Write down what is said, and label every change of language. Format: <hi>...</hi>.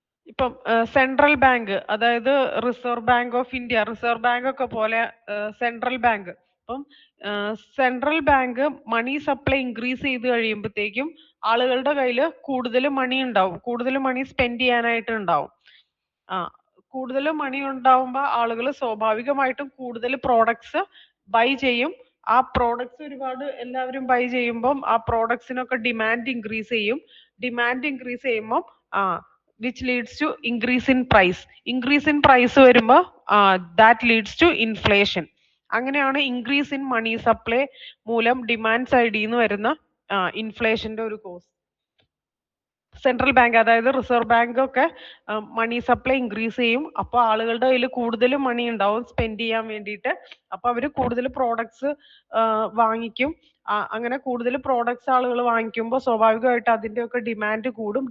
<ml>ഇപ്പം central bank, അതായത് reserve bank of India, reserve bank ഒക്കെ പോലെ സെൻട്രൽ ബാങ്ക്, അപ്പം central bank money supply increase ചെയ്ത് കഴിയുമ്പോഴത്തേക്കും ആളുകളുടെ കയ്യിൽ കൂടുതൽ മണി ഉണ്ടാവും, കൂടുതൽ മണി സ്പെൻഡ് ചെയ്യാനായിട്ട് ഉണ്ടാവും. കൂടുതൽ മണി ഉണ്ടാവുമ്പോൾ ആളുകൾ സ്വാഭാവികമായിട്ടും കൂടുതൽ പ്രോഡക്ട്സ് ബൈ ചെയ്യും. ആ പ്രോഡക്ട്സ് ഒരുപാട് എല്ലാവരും ബൈ ചെയ്യുമ്പം ആ പ്രോഡക്ട്സിനൊക്കെ ഡിമാൻഡ് ഇൻക്രീസ് ചെയ്യും. ഡിമാൻഡ് ഇൻക്രീസ് ചെയ്യുമ്പോൾ</ml> <en>which leads to increase in price. Increase in price</en> <ml>വരുമ്പോൾ</ml> <en>that leads to inflation.</en> <ml>അങ്ങനെയാണ് ഇൻക്രീസ് ഇൻ മണി സപ്ലൈ മൂലം ഡിമാൻഡ് സൈഡിൽ നിന്ന് വരുന്ന ഇൻഫ്ലേഷന്റെ ഒരു കോസ്. സെൻട്രൽ ബാങ്ക്, അതായത് റിസർവ് ബാങ്ക് ഒക്കെ മണി സപ്ലൈ ഇൻക്രീസ് ചെയ്യും. അപ്പോൾ ആളുകളുടെ കയ്യിൽ കൂടുതൽ മണി ഉണ്ടാവും സ്പെൻഡ് ചെയ്യാൻ വേണ്ടിയിട്ട്. അപ്പൊ അവര് കൂടുതൽ പ്രോഡക്ട്സ് വാങ്ങിക്കും. അങ്ങനെ കൂടുതൽ പ്രോഡക്ട്സ് ആളുകൾ വാങ്ങിക്കുമ്പോൾ സ്വാഭാവികമായിട്ട് അതിന്റെ ഒക്കെ ഡിമാൻഡ് കൂടും.</ml>